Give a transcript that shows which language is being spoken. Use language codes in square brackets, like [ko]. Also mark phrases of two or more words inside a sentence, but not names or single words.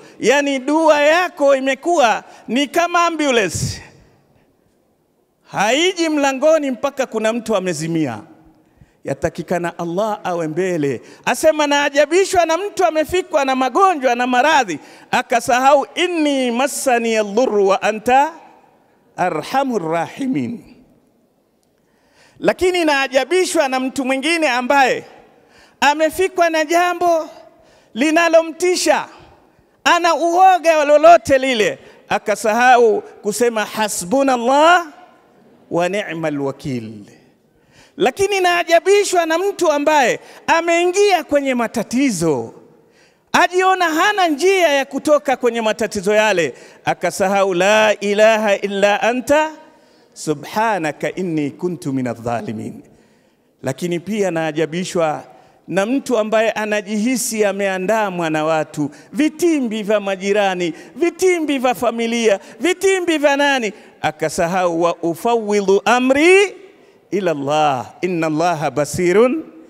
[sw] Yani dua yako imekuwa ni kama ambulance, haiji mlangoni mpaka kuna mtu amezimia. Yatakikana Allah awe mbele. Asema na ajabishwa na mtu amefikwa na magonjwa na maradhi akasahau, [ar] إني مسني الضر وأنت أرحم الراحمين. [sw] Lakini naajabishwa na mtu mwingine ambaye amefikwa na jambo linalomtisha, ana uoga lolote lile, akasahau kusema [ar] حسبنا الله ونعم الوكيل. [sw] Lakini naajabishwa na mtu ambaye ameingia kwenye matatizo, ajiona hana njia ya kutoka kwenye matatizo yale, akasahau [ar] لا إله إلا أنت سبحانك إني كنت من الظالمين. [sw] Lakini pia naajabishwa na mtu ambaye anajihisi ameandamwa na watu, vitimbi vya majirani, vitimbi vya familia, vitimbi vya nani, akasahau [ar] وأفوض أمري إلى الله إن الله بصير.